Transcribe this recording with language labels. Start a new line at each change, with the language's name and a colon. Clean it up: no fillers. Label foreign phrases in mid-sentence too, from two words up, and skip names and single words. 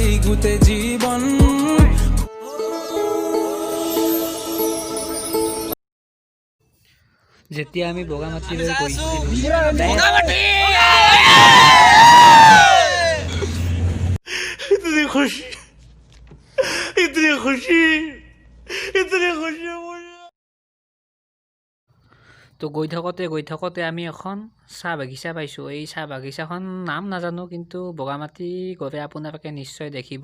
Assamese: দেখোতে জীৱন যেতিয়া আমি বগামাটিলৈ গৈছিলোঁ
Hindi: इतनी खुशी इतनी खुशी इतनी खुशी मुझे
Assamese: তো গৈ থাকোঁতে আমি এখন চাহ বাগিচা পাইছোঁ। এই চাহ বাগিচাখন নাম নাজানো, কিন্তু বগামাটি গ'লে আপোনালোকে নিশ্চয় দেখিব।